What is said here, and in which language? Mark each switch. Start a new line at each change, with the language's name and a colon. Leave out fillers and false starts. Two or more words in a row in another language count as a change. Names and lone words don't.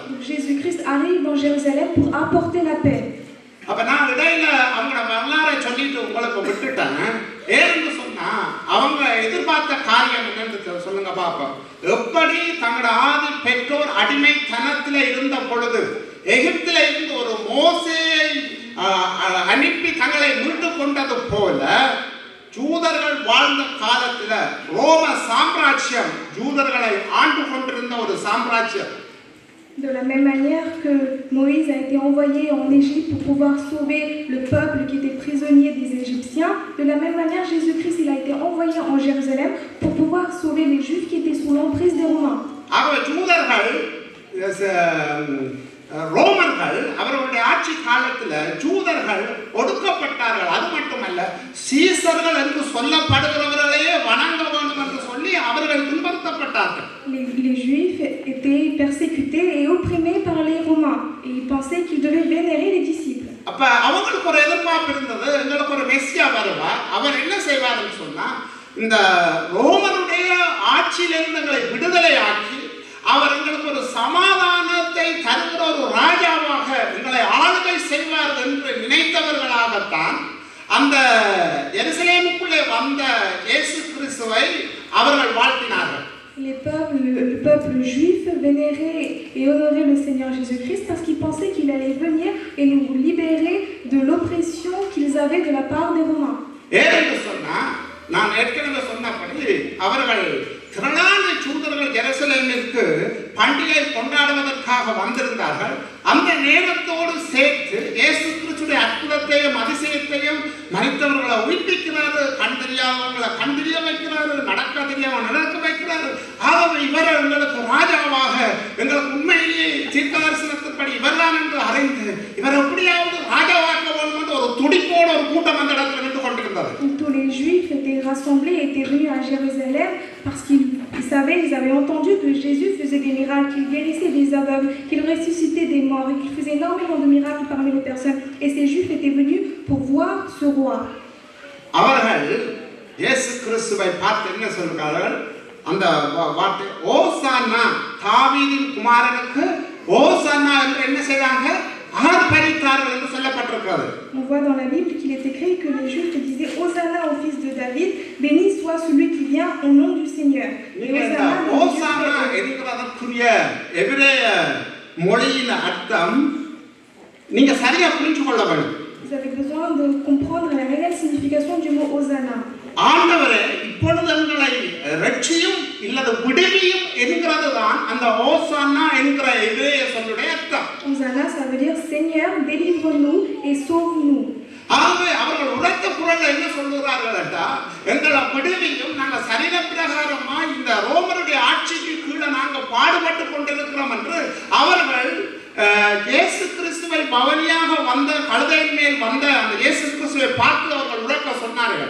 French: Jésus-Christ arrive dans Jérusalem pour apporter la paix.
Tamil: அப்ப நான் இடையில அவங்க வரலாறை சொல்லிட்டு உங்களுக்கு விட்டுட்டேன். ஏன்னு சொன்னா அவங்க எதிர்பார்த்த காரியம் என்னன்னு சொல்லுங்க பாப்போம். எப்படி தங்களோட ஆதி பெற்றோர் அடிமைத்தனத்தில் இருந்த பொழுது எகிப்தில இருந்து ஒரு மோசேயை அனுப்பி தங்களை மீட்டு கொண்டது போல யூதர்கள் வாழ்ந்த காலத்துல ரோம சாம்ராஜ்யம் யூதர்களை ஆண்டு கொண்டிருந்த ஒரு சாம்ராஜ்யம்.
French: De la même manière que Moïse a été envoyé en Égypte pour pouvoir sauver le peuple qui était prisonnier des Égyptiens, de la même manière Jésus-Christ il a été envoyé en Jérusalem pour pouvoir sauver les Juifs qui étaient sous l'emprise des Romains.
Tamil: ரோமர்கள் அவர்களுடைய ஆட்சி காலத்தில் யூதர்கள் ஒடுக்கப்பட்டார்கள். அது மட்டுமல்ல, சீசர்கள் என்று சொல்லப்படுகிறவர்களையே வணங்க வேண்டும் என்று சொல்லி அவர்கள் துன்புறுத்தப்பட்டார்கள்.
French: Les Juifs étaient persécutés et opprimés par les Romains et ils pensaient qu'ils devaient vénérer les disciples.
Tamil: அப்ப அப்ப அவங்களுக்கு ஒரு எதிர்பார்ப்பு இருந்தது, எங்களுக்கு ஒரு மெஸ்ஸியா வருவார், அவர் என்ன செய்வார்னு சொன்னா இந்த ரோமனுடைய ஆட்சியிலிருந்து எங்களை விடுதலை ஆக்கி அவர் எங்களுக்கு ஒரு சமாதானத்தை தருகிற ஒரு ராஜாவாக எங்களை ஆளுகை செய்வார் என்று நினைத்தவர்களாகத்தான் அந்த எருசலேமுக்குள்ளே வந்த இயேசு கிறிஸ்துவை அவர்கள் வாழ்த்தினார்கள்.
French: Le peuple juif vénérait et honorait le Seigneur Jésus-Christ parce qu'ils pensaient qu'il allait venir et nous libérer de l'oppression qu'ils avaient de la part des Romains.
Tamil: ஏனென்று சொன்னால் நான் ஏற்கனவே சொன்னபடி அவர்கள் திரளான யூதர்கள் எருசலேமிற்கு பண்டிகை கொண்டாடுவதற்காக வந்திருந்தார்கள். அந்த நேரத்தோடு சேர்த்து இயேசு கிறிஸ்துவின் அற்புதத்தையும் அதிசயத்தையும் மரித்தவர்களை உயிர்ப்பிக்கிறாரு, கண் தெரியாதவங்களை கண் தெரிய வைக்கிறாரு, நடக்க தெரியாமல் நடக்க வைக்கிறாரு. ஆகவே இவர் எங்களுக்கு ராஜாவாக எங்களுக்கு உண்மையிலேயே தீர்க்கதரிசனத்தின்படி இவர்தான் என்று அறிந்து இவர் எப்படியாவது ராஜாவாக்க வேண்டும் என்று ஒரு துடிப்போடு ஒரு கூட்டம் அந்த இடத்துல நின்று கொண்டிருந்தது.
French: Tous les Juifs étaient rassemblés, étaient venus à Jérusalem parce qu'ils savaient, ils avaient entendu que Jésus faisait des miracles, qu'il guérissait des aveugles, qu'il ressuscitait des morts et qu'il faisait énormément de miracles parmi les personnes. Et ces Juifs étaient venus pour voir ce roi.
Tamil: அவர்கள் இயேசு கிறிஸ்துவை பார்த்து என்ன சொல்கிறார்கள்? அந்த வார்த்தை ஓசானா, தாவீதின் குமாரனுக்கு ஓசானா என்று என்ன செய்தாங்க? ஆர்ப்பரித்தார்கள் என்று சொல்லப்பட்டிருக்கிறது.
French: On voit dans la Bible qu'il est écrit que les Juifs disaient Hosanna au fils de David, béni soit celui qui vient au nom du Seigneur.
Tamil: ஓசானா என்கிறதற்குரிய எபிரேய மொழியின் அர்த்தம் நீங்க சரியா புரிந்து கொள்ள வேண்டும்.
French: Vous avez besoin de comprendre la réelle signification du mot Hosanna.
Tamil: ஆண்டவரே இப்பொழுது எங்களை ரட்சியும் இல்லது விடுவியும் என்கிறதுதான் அந்த ஓசானா என்கிற எபிரேய சொல்லுடைய அர்த்தம்.
French: Hosanna, ça veut dire Seigneur, délivre-nous et sauve-nous.
Tamil: ஆகவே அவர்கள் உரத்த குரல்ல என்ன சொல்லுகிறார்கள் என்றால் எங்களை விடுவியும், நாங்கள் சரீர பிரகாரமா இந்த ரோமருடைய ஆட்சிக்கு கீழே நாங்கள் பாடுபட்டு கொண்டிருக்கிறோம் என்று அவர்கள் இயேசு கிறிஸ்துவை பவனியாக வந்த கழுதையின் மேல் வந்த அந்த இயேசு கிறிஸ்துவை பார்த்து அவர்கள் உரக்க சொன்னார்கள்.